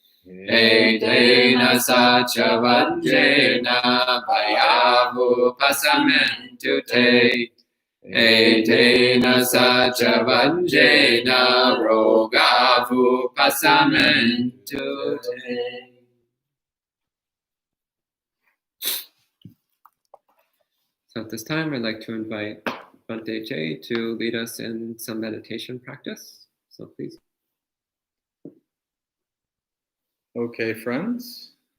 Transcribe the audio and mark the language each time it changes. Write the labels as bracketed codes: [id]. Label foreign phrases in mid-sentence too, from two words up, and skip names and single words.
[pi] Etena sacha vanjena bhaya upasamentu te Etena sacha vanjena roga upasamentu te. [en] So at this time, I'd like to invite Bhante Jay to lead us in some meditation practice. So please. Okay, friends.